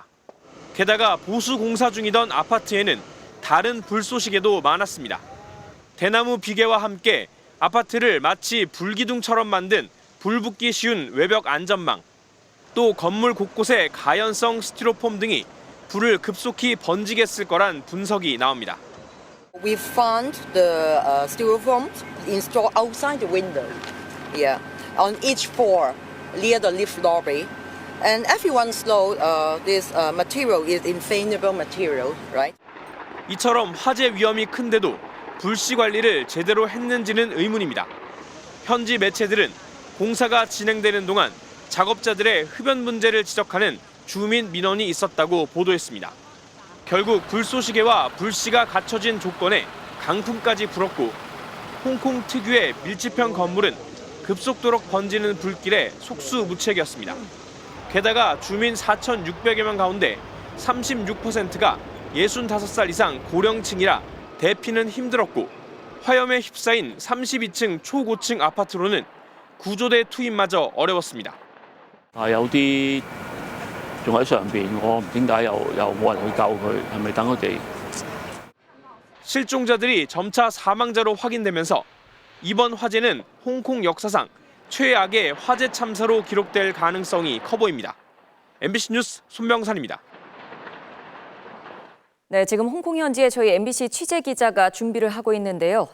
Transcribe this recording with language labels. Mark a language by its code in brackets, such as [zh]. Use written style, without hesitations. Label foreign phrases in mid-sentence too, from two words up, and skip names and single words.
[ko] 게다가 보수 공사 중이던 아파트에는 다른 불쏘시개도 많았습니다. 대나무 비계와 함께 아파트를 마치 불기둥처럼 만든 불붙기 쉬운 외벽 안전망, 또 건물 곳곳에 가연성 스티로폼 등이 불을 급속히 번지게 했을 거란 분석이 나옵니다. [en] We found the styrofoam installed outside the window, on each floor near the lift lobby. And everyone knows this material is inflammable material, right? [ko] 이처럼 화재 위험이 큰데도 불씨 관리를 제대로 했는지는 의문입니다. 현지 매체들은 공사가 진행되는 동안 작업자들의 흡연 문제를 지적하는 주민 민원이 있었다고 보도했습니다. 결국 불쏘시개와 불씨가 갖춰진 조건에 강풍까지 불었고 홍콩 특유의 밀집형 건물은 급속도로 번지는 불길에 속수무책이었습니다. 게다가 주민 4,600여 명 가운데 36%가 65살 이상 고령층이라 대피는 힘들었고 화염에 휩싸인 32층 초고층 아파트로는 구조대 투입마저 어려웠습니다. [yue] 有啲仲喺上邊，我唔知點解又冇人去救佢，係咪等佢哋？ [ko] 실종자들이 점차 사망자로 확인되면서 이번 화재는 홍콩 역사상 최악의 화재 참사로 기록될 가능성이 커 보입니다. MBC 뉴스 손명산입니다. 네, 지금 홍콩 현지에 저희 MBC 취재 기자가 준비를 하고 있는데요.